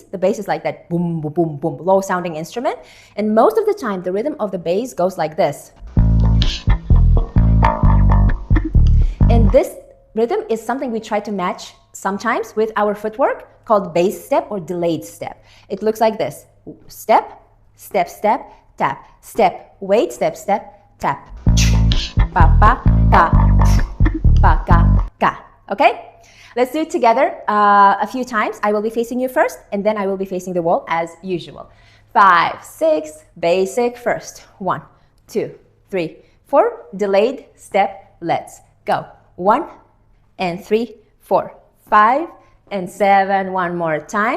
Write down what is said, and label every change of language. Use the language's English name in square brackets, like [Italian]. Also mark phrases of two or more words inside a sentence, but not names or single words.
[English] The bass is like that boom, boom, boom, boom, low sounding instrument. And most of the time, the rhythm of the bass goes like this. And this rhythm is something we try to match sometimes with our footwork called bass step or delayed step. It looks like this. Step, step, step, tap, step, wait, step, step, tap. Pa, pa, pa, ka, ka. Okay? Let's do it together a few times. I will be facing you first, and then I will be facing the wall as usual. 5, 6, basic first. 1, 2, 3, 4, delayed step, let's go. 1 and 3, 4, 5 and 7, one more time.